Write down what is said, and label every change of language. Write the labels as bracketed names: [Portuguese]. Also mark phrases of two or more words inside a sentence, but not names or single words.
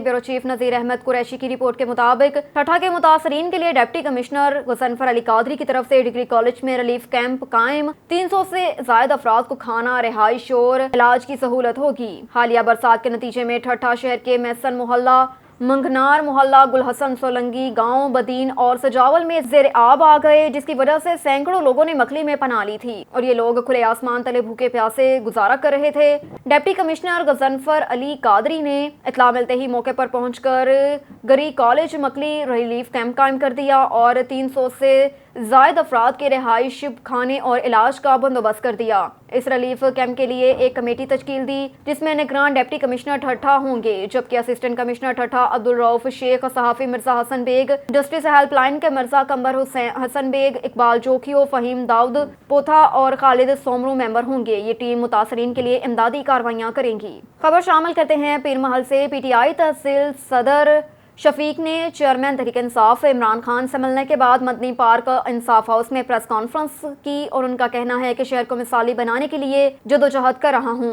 [English] bureau chief [Urdu] نذیر احمد قریشی کی رپورٹ کے مطابق ٹھٹھہ کے متاثرین کے لیے [English] deputy commissioner [Urdu] غضنفر علی قادری کی طرف سے [English] degree college [Urdu] میں [English] relief camp [Urdu] कायम। 300 سے زیادہ افراد کو کھانا، رہائش اور علاج کی سہولت ہوگی. حالیہ برسات کے نتیجے میں ٹھٹھہ شہر کے میسن محلہ، منگنار محلہ, گل حسن سولنگی گاؤں، بدین اور سجاول میں زیر آب آ گئے، جس کی وجہ سے سیکڑوں لوگوں نے مکلی میں پناہ لی تھی اور یہ لوگ کھلے آسمان تلے بھوکے پیاسے گزارا کر رہے تھے. [English] deputy commissioner [Urdu] غضنفر علی قادری نے اطلاع ملتے ہی موقع پر پہنچ کر گری کالج مکلی [English] relief camp [Urdu] قائم کر دیا اور 300 سے زائد افراد کے رہائش، کھانے اور علاج کا بندوبست کر دیا. اس [English] relief camp [Urdu] کے لیے ایک کمیٹی تشکیل دی جس میں نگران [English] deputy commissioner [Urdu] ٹھٹھہ ہوں گے، جبکہ [English] assistant commissioner [Urdu] ٹھٹھہ عبدالرؤف شیخ، صحافی مرزا حسن بیگ، جسٹس ہیلپ لائن کے مرزا قنبر حسن بیگ، اقبال جوکھیو, فہیم داؤد پوتا اور خالد سومرو ممبر ہوں گے. یہ ٹیم متاثرین کے لیے امدادی کارروائیاں کریں گی۔ خبر شامل کرتے ہیں پیر محل سے. پی ٹی آئی تحصیل صدر شفیق نے چیئرمین تحریک انصاف عمران خان سے ملنے کے بعد مدنی پارک انصاف ہاؤس میں [English] press conference [Urdu] کی اور ان کا کہنا ہے کہ شہر کو مثالی بنانے کے لیے جدوجہد کر رہا ہوں.